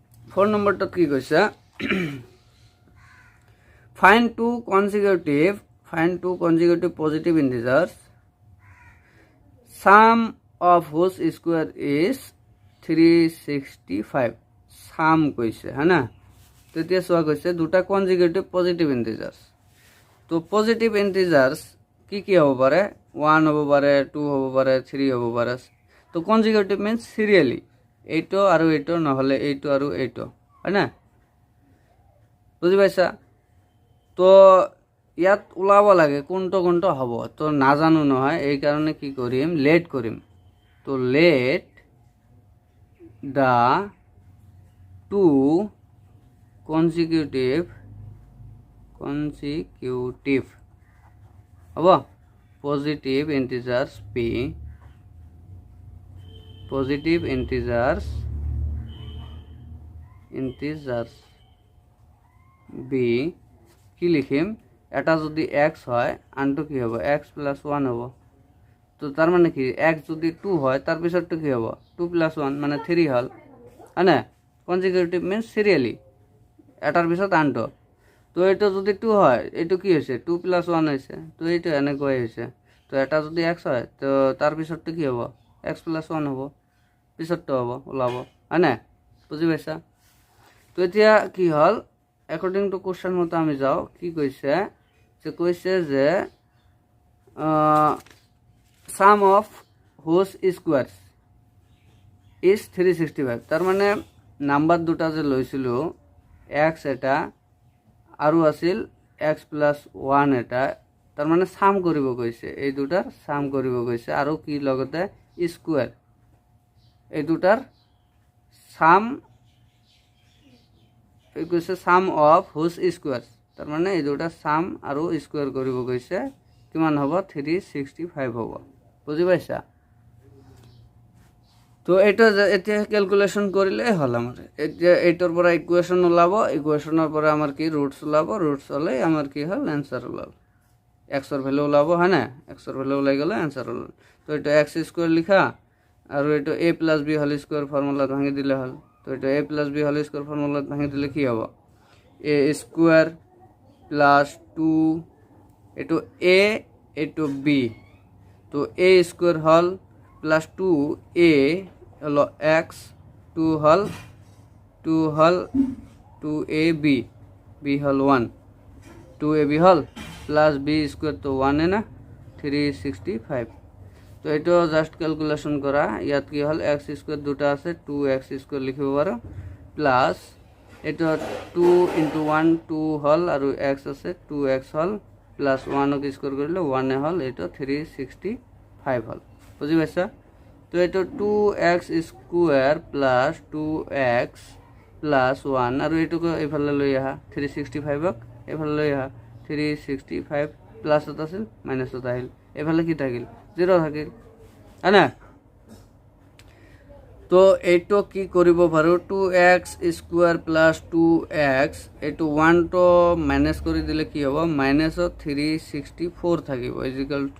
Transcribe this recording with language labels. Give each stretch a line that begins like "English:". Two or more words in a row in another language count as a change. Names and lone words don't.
Assamese: 4 নম্বরটা কি কইছে
English: find two consecutive positive integers sum of whose square is 365
Assamese: sum কইছে হ্যাঁ না তো এতিয়া সোয়া কইছে দুটা
English: consecutive positive integers
Assamese: তো
English: positive integers
Assamese: কি কি হব পারে 1 হব পারে 2 হব পারে 3 হব পারে তো
English: consecutive means serially
Assamese: এইটো আৰু এইটো নহলে এইটো আৰু এইটো হয় না বুঝি পাইছা তো ইয়াত ওলাব লাগে কোনটো হব তো নাজানো নহয় এই কারণে কি করিম লেট করিম তো
English: let the two consecutive
Assamese: হব
English: positive integers
Assamese: b কি লিখিম এটা যদি x হয় আনটো কি হবে x + 1 হব তো তার মানে কি x যদি 2 হয় তার পিছৰটো কি হব 2 + 1 মানে 3 হল আনে
English: consecutive means serially
Assamese: এটার পিছত আনটো তো এটা যদি 2 হয় এটো কি হইছে 2 + 1 হইছে তো এইটো এনেকৈ হইছে তো এটা যদি x হয় তো তার পিছৰটো কি হব x + 1 হব পিছৰটো হব ওলাব আনে বুজি পাইছা তো এতিয়া কি হল
English: according to question
Assamese: মতো আমি যাও কি কইছে যে
English: sum of whose squares is 365
Assamese: তার মানে নাম্বার দুটা যে লইছিল x এটা আৰু আছিল x + 1 এটা তার মানে সাম কৰিব কইছে এই দুটাৰ সাম কৰিব কইছে আৰু কি লগতে স্কোয়ার এই দুটাৰ সাম এই কইছে
English: sum of whose squares
Assamese: তার মানে এই দুটা সাম আৰু স্কোয়ার কৰিব কইছে কিমান হ'ব 365 হ'ব বুজি পাইছা তো এটা এতিয়া ক্যালকুলেশন করিলে হল আমার এতিয়া এইটার পরে ইকুয়েশন ওলাব ইকুয়েশনের পরে আমার কি রুটস ওলাব রুটস হলে আমার কি হল অ্যান্সার ওলাল x এর ভ্যালু ওলাব হ্যাঁ না x এর ভ্যালু ওলাই গেলে অ্যান্সার ওলাল তো এটা x² লিখা আর এটা a + b
English: whole square formula
Assamese: ভাঙি দিলে হল তো এটা a + b
English: whole square formula
Assamese: ভাঙি দিলে কি হবে a² + 2 এটো a এটো b তো a² হল প্লাস 2a হলো x 2 হল 2ab b হল 1 2ab হল প্লাস b স্কয়ার তো 1 এ না 365 তো এটা
English: just calculation
Assamese: করা ইয়াত কি হল x² দুটা আছে 2x² লিখিব পারো প্লাস এটা 2 * 1 2 হল আর x আছে 2x হল প্লাস 1 ক স্কয়ার করলে 1 এ হল এটা 365 হল বুঝি পাইছা তো এটা 2x² প্লাস 2x প্লাস 1 আর এটুকু এফালে লই আহা 365 ক এফালে লই আহা 365 প্লাস হত আছিল মাইনাস হত আহিল এফালে কি থাকিল 0 থাকিল আনা তো এইটো কি কৰিব পাৰো 2x² প্লাস 2x এইটো 1 তো মাইনাস কৰি দিলে কি হ'ব মাইনাস 364 থাকিব
English: equal to